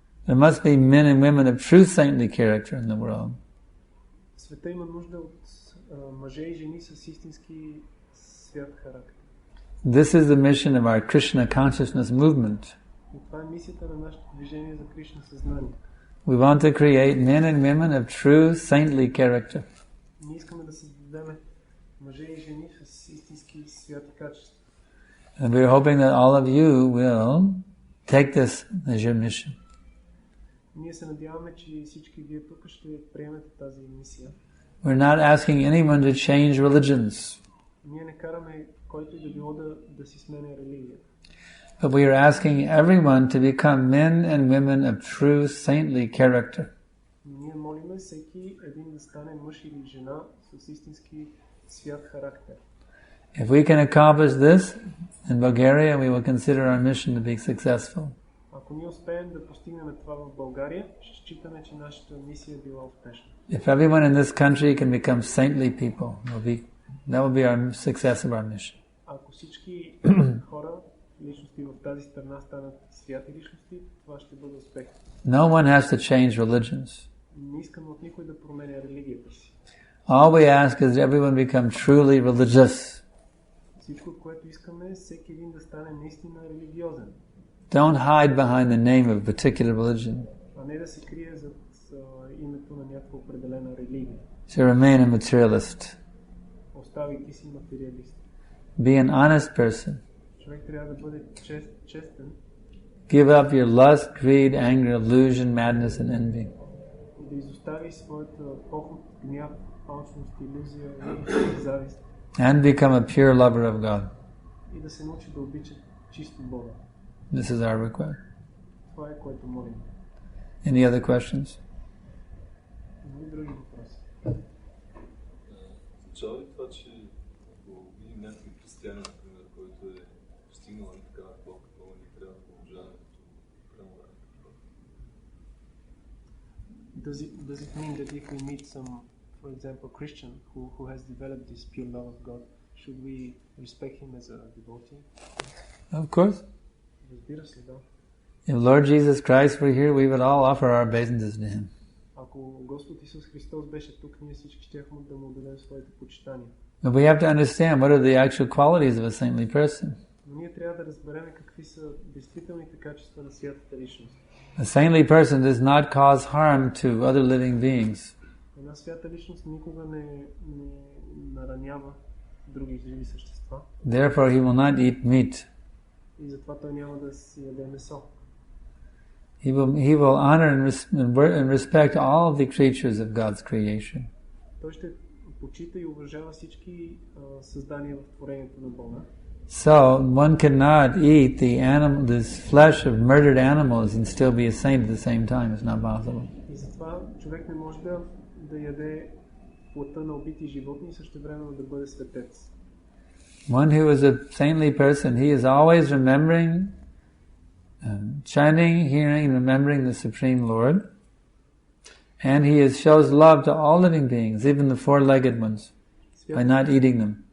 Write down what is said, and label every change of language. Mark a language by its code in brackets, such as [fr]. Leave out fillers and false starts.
[en] There must be men and women of true saintly character in the world. [bg] Света има нужда от мъже и жени с истински свят характер. [en] This is the mission of our Krishna consciousness movement. [bg] И това е мисията на нашето движение за Кришна съзнание. [en] We want to create men and women of true saintly character. [bg] Ние искаме да създадем мъже и жени с истински святи качества. [en] And we're hoping that all of you will take this as your mission. [bg] Ние се надяваме, че всички вие тук ще приемете тази мисия. [en] We're not asking anyone to change religions. [bg] Ние не караме който и да било да си сменя религията. [en] But we are asking everyone to become men and women of true saintly character. [bg] Ние молиме всеки един да стане мъж или жена с истински свят характер. [en] If we can accomplish this in Bulgaria, we will consider our mission to be successful. [bg] Ако ние успеем да постигнем това в България, ще считаме, че нашата мисия е била успешна. [en] If everyone in this country can become saintly people, that will be our success of our mission. [bg] Ако всички хора, личности в тази страна станат святи личности, това ще бъде успех. [en] No one has to change religions. [bg] Не искаме от никой да променя религията си. [en] All we ask is that everyone become truly religious. [bg] Всичко, което искаме, е всеки един да стане наистина религиозен. [en] Don't hide behind the name of a particular religion. [bg] А не да се крие зад името на някаква определена религия. [en] To remain a materialist. [bg] Оставайки си материалист. [en] Be an honest person. [bg] Човек трябва да бъде честен. [en] Give up your lust, greed, anger, illusion, madness and envy. [bg] и да изостави своята поход, гняв, алчност, илюзия и завист. [en] And become a pure lover of God. [bg] И да се научи да обича чисто Бога. [en] This is our request. [bg] Това е което молим. [en] Any other questions? [bg] Има ли други въпроси? Означава ли това, че ако видим някакви християни, например, който е постигнал такава Бог, много ни трябва да продължаваме като преморални? [en] Does it mean that if we meet some, for example, Christian who has developed this pure love of God, should we respect him as a devotee? Of course. [bg] Разбира се, да. [en] If Lord Jesus Christ were here, we would all offer our obeisances to him. [bg] Ако Господ Исус Христос беше тук, ние всички щяхме да му дадем своите почитания. [en] But we have to understand what are the actual qualities of a saintly person. [bg] Но ние трябва да разберем какви са действителните качества на святата личност. [en] A saintly person does not cause harm to other living beings. [bg] Една свята личност никога не наранява други живи същества. [en] Therefore, he will not eat meat. [bg] И затова той няма да си яде месо. [en] He will honor and respect all of the creatures of God's creation. [bg] Той ще почита и уважава всички създания в творението на Бога. [en] So one cannot eat this flesh of murdered animals and still be a saint at the same time. It's not possible. [bg] И затова човек не може да яде плътта на убити животни и същевременно да бъде светец. [en] One who is a saintly person, he is always remembering, chanting, hearing, and remembering the Supreme Lord. And he shows love to all living beings, even the four-legged ones, by not eating them.